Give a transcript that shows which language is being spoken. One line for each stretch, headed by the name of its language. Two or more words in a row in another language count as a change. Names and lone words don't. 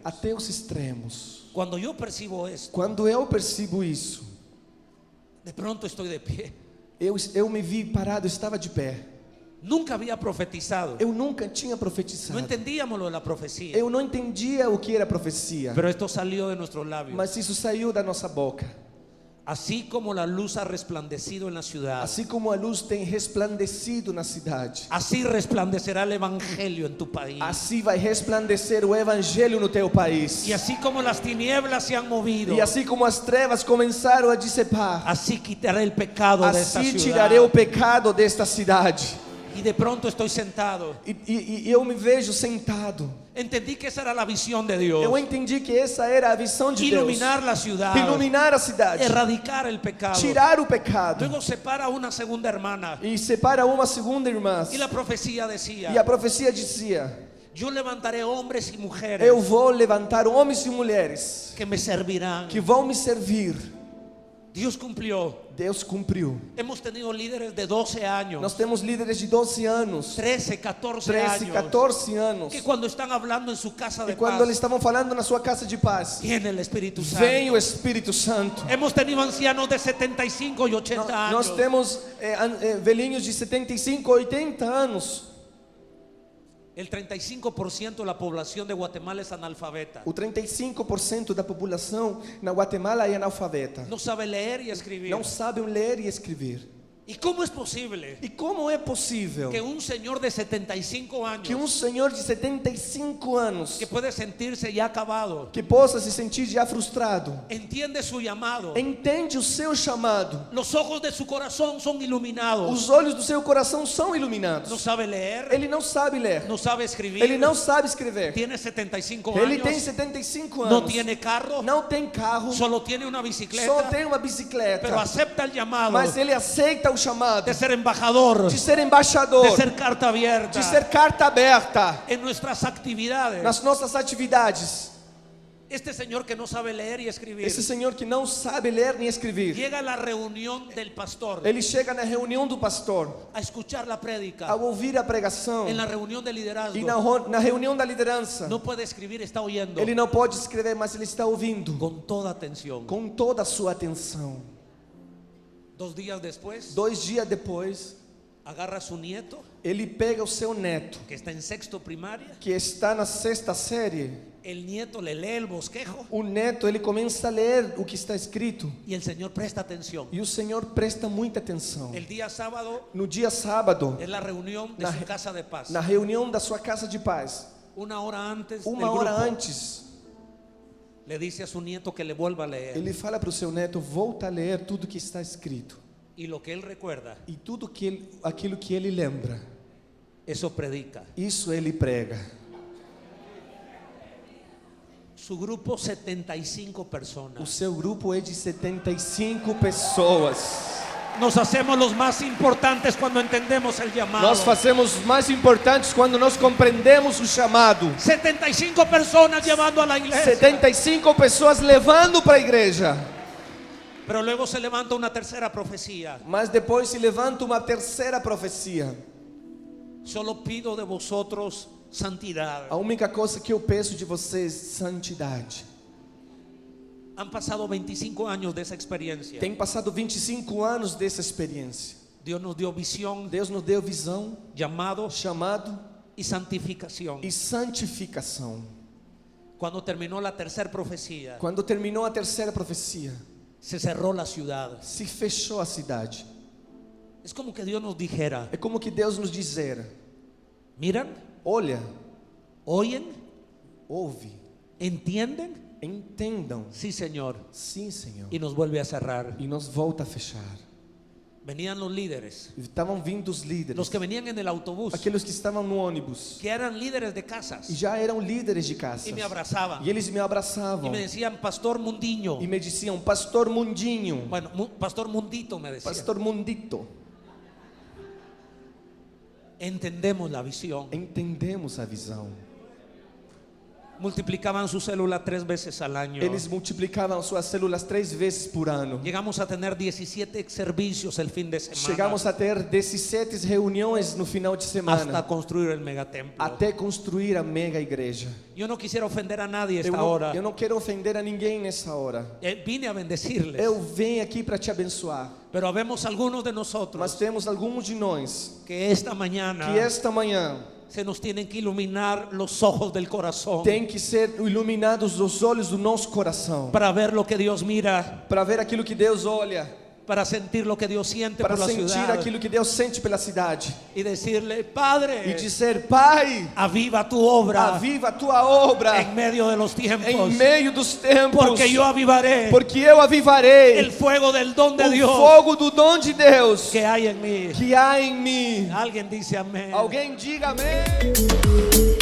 Portuguese: até os extremos.
Spanish: Cuando yo percibo esto,
Portuguese: Quando eu percebo isso,
Spanish: de pronto estoy de pie.
Portuguese: eu me vi parado, estava de pé.
Spanish: Nunca había profetizado.
Portuguese: Eu nunca tinha
Spanish: No
Portuguese: profetizado.
Spanish: entendíamos lo de la profecía.
Portuguese: Eu não entendia o que era profecia,
Spanish: Pero esto salió de nuestros labios.
Portuguese: mas isso saiu da nossa boca.
Spanish: Así como la luz ha resplandecido en la ciudad,
Portuguese: Assim como a luz tem resplandecido na cidade,
Spanish: así resplandecerá el evangelio en tu país.
Portuguese: assim vai resplandecer o evangelho no teu país.
Spanish: Y así como las tinieblas se han movido,
Portuguese: E assim como as trevas começaram a dissipar,
Spanish: así quitaré el pecado de esta
Portuguese: assim
Spanish: ciudad.
Portuguese: tirarei o pecado desta cidade.
Spanish: Y de pronto estoy sentado.
Portuguese: E eu me vejo sentado.
Spanish: Entendí que esa era la visión de Dios.
Portuguese: Eu entendi que essa era a visão de
Spanish: Iluminar la ciudad.
Portuguese: Deus. Iluminar a cidade.
Spanish: Erradicar el pecado.
Portuguese: Tirar o pecado.
Spanish: Luego separa a una segunda hermana.
Portuguese: E separa uma segunda irmã.
Spanish: Y la profecía decía:
Portuguese: E a profecia dizia:
Spanish: yo levantaré hombres y mujeres
Portuguese: eu vou levantar homens e mulheres
Spanish: que me servirán.
Portuguese: que vão me servir.
Spanish: Dios cumplió.
Portuguese: Deus cumpriu.
Spanish: Hemos tenido líderes de 12 años,
Portuguese: Nós temos líderes de 12 anos,
Spanish: 13, 14
Portuguese: 13,
Spanish: años,
Portuguese: 14 anos,
Spanish: que cuando están hablando en su casa de
Portuguese: e quando
Spanish: paz,
Portuguese: eles estavam falando na sua casa de paz,
Spanish: viene el Espíritu Santo.
Portuguese: vem o Espírito Santo.
Spanish: Hemos tenido ancianos de 75 y 80 años.
Portuguese: Nós temos velhinhos de 75, 80 anos.
Spanish: El 35% de la población de Guatemala es analfabeta.
Portuguese: O 35% da população na Guatemala é analfabeta.
Spanish: No sabe leer y escribir.
Portuguese: Não sabem ler e escrever.
Spanish: ¿Y cómo es posible
Portuguese: E como é possível
Spanish: que un señor de 75 años,
Portuguese: que senhor de 75 anos,
Spanish: que puede sentirse ya acabado,
Portuguese: que possa se sentir já frustrado,
Spanish: entiende su llamado,
Portuguese: entende o seu chamado,
Spanish: los ojos de su corazón son iluminados,
Portuguese: os olhos do seu coração são iluminados,
Spanish: no sabe leer,
Portuguese: ele não sabe ler,
Spanish: no sabe escribir,
Portuguese: ele não sabe escrever,
Spanish: tiene 75
Portuguese: ele tem
Spanish: años,
Portuguese: 75
Spanish: no
Portuguese: anos,
Spanish: tiene carro,
Portuguese: não tem carro,
Spanish: solo tiene una
Portuguese: só
Spanish: bicicleta,
Portuguese: tem uma bicicleta,
Spanish: pero acepta el llamado
Portuguese: mas ele aceita o chamado
Spanish: de ser embajador,
Portuguese: de ser embaixador,
Spanish: de ser carta abierta
Portuguese: de ser carta aberta
Spanish: en nuestras actividades.
Portuguese: nas nossas atividades.
Spanish: Este señor que no sabe leer y escribir
Portuguese: Esse senhor que não sabe ler nem escrever,
Spanish: llega a la reunión del pastor
Portuguese: ele chega na reunião do pastor,
Spanish: a escuchar la prédica,
Portuguese: ao ouvir a pregação
Spanish: en la reunión de liderazgo.
Portuguese: e na reunião da liderança,
Spanish: No puede escribir, está oyendo
Portuguese: ele não pode escrever, mas ele está ouvindo
Spanish: con toda atención.
Portuguese: com toda a sua atenção.
Spanish: 2 días después,
Portuguese: 2 dias depois,
Spanish: agarra a su nieto,
Portuguese: ele pega o seu neto,
Spanish: que está en sexto primaria.
Portuguese: que está na 6ª série.
Spanish: El nieto le lee el bosquejo
Portuguese: O neto, ele começa a ler o que está escrito,
Spanish: y el Señor presta atención.
Portuguese: e o Senhor presta muita atenção.
Spanish: El día sábado
Portuguese: No dia sábado,
Spanish: es la reunión de
Portuguese: Na-
Spanish: su casa de paz.
Portuguese: na reunião da sua casa de paz,
Spanish: 1 hora antes
Portuguese: uma
Spanish: del
Portuguese: hora
Spanish: grupo,
Portuguese: antes,
Spanish: le dice a su nieto que le vuelva a leer.
Portuguese: ele fala para o seu neto: volta a ler tudo que está escrito.
Spanish: Y lo que él recuerda,
Portuguese: E tudo aquilo que ele lembra,
Spanish: eso predica.
Portuguese: isso ele prega.
Spanish: Su grupo, 75
Portuguese: O
Spanish: personas.
Portuguese: seu grupo é de 75 pessoas.
Spanish: Nos hacemos los más importantes cuando entendemos el llamado.
Portuguese: Nós fazemos mais importantes quando nós compreendemos o chamado.
Spanish: 75 personas llevando a la iglesia.
Portuguese: 75 pessoas levando para a igreja.
Spanish: Pero luego se levanta una tercera profecía.
Portuguese: Mas depois se levanta uma terceira profecia.
Spanish: Solo pido de vosotros santidad.
Portuguese: A única coisa que eu peço de vocês, santidade.
Spanish: Han pasado 25 años de esa experiencia.
Portuguese: Tem passado 25 anos dessa experiência.
Spanish: Dios nos dio visión,
Portuguese: Deus nos deu visão,
Spanish: llamado
Portuguese: chamado
Spanish: y santificación.
Portuguese: e santificação.
Spanish: Cuando terminó la tercera profecía,
Portuguese: Quando terminou a terceira profecia,
Spanish: se cerró la ciudad.
Portuguese: se fechou a cidade.
Spanish: Es como que Dios nos dijera:
Portuguese: É como que Deus nos dizera:
Spanish: miran,
Portuguese: olha,
Spanish: oyen,
Portuguese: ouve,
Spanish: entienden.
Portuguese: entendam.
Spanish: Sí, Señor.
Portuguese: Sim, Senhor.
Spanish: Y nos vuelve a cerrar.
Portuguese: E nos volta a fechar.
Spanish: Venían los líderes,
Portuguese: E estavam vindo os líderes,
Spanish: los que venían en el autobús,
Portuguese: aqueles que estavam no ônibus,
Spanish: que eran líderes de casas,
Portuguese: e já eram líderes de casa.
Spanish: y me abrazaban
Portuguese: E eles me
Spanish: y
Portuguese: abraçavam
Spanish: me decían: Pastor Mundiño.
Portuguese: e me diziam: Pastor Mundinho,
Spanish: Bueno, Pastor Mundito me decía. Pastor Mundito. Entendemos la visión.
Portuguese: Entendemos a visão.
Spanish: Multiplicaban su célula 3 veces al año.
Portuguese: Eles multiplicavam suas células 3 vezes por ano.
Spanish: Llegamos a tener 17 servicios el fin de semana,
Portuguese: Chegamos a ter 17 reuniões no final de
Spanish: hasta
Portuguese: semana,
Spanish: construir el megatemplo.
Portuguese: até construir a mega igreja.
Spanish: Yo no quisiera ofender a nadie esta
Portuguese: Eu
Spanish: hora.
Portuguese: não quero ofender a ninguém nessa hora.
Spanish: Vine a bendecirles.
Portuguese: Eu venho aqui para te abençoar.
Spanish: Pero habemos algunos de nosotros
Portuguese: Mas temos alguns de nós
Spanish: que esta mañana
Portuguese: que esta manhã
Spanish: se nos tienen que iluminar los ojos del corazón
Portuguese: tem que ser iluminados os olhos do nosso coração,
Spanish: para ver lo que Dios mira,
Portuguese: para ver aquilo que Deus olha,
Spanish: para sentir lo que Dios siente
Portuguese: para
Spanish: por la
Portuguese: sentir
Spanish: ciudad
Portuguese: aquilo que Deus sente pela cidade
Spanish: y decirle,
Portuguese: e
Spanish: Padre,
Portuguese: dizer: Pai,
Spanish: aviva tu obra
Portuguese: aviva a tua obra
Spanish: en medio de los tiempos,
Portuguese: em meio dos tempos,
Spanish: porque yo avivaré
Portuguese: porque eu avivarei
Spanish: el fuego del don de
Portuguese: o
Spanish: Dios
Portuguese: fogo do dom de Deus
Spanish: que hay en mí.
Portuguese: que há em mim.
Spanish: Alguien dice amén.
Portuguese: Alguém diga amém.